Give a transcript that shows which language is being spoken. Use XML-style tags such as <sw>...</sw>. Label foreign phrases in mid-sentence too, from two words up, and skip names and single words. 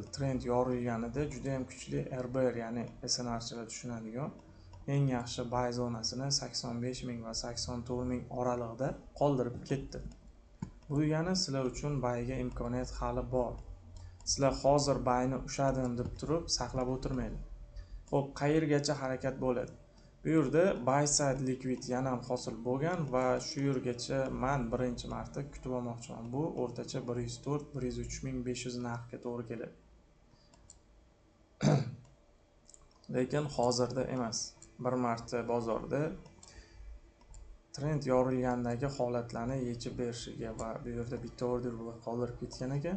<uz>Trend yorilganida juda ham kuchli RBR, ya'ni SNRchilar tushunadigan eng yaxshi buy zonasini 85 ming va 84 ming oralig'ida qoldirib ketdi. Bu degani sizlar uchun buyga imkoniyat hali bor. Sizlar hozir buyni ushladim deb turib saqlab o'tirmaydi. Xo'p, qayergacha harakat bo'ladi? Bu yerda</uz> <en>buy side liquid</en> <uz>yana ham hosil bo'lgan va shu yergacha men birinchi marta kutib olmoqchiman. Bu o'rtacha 104-103.500 narxga to'g'ri keladi. Lekin hozirda emas. Bir marta bozorda trend yorilgandagi holatlarni yechib berishiga va bu yerda bitta order blok qoldirib ketgan ekan.</uz>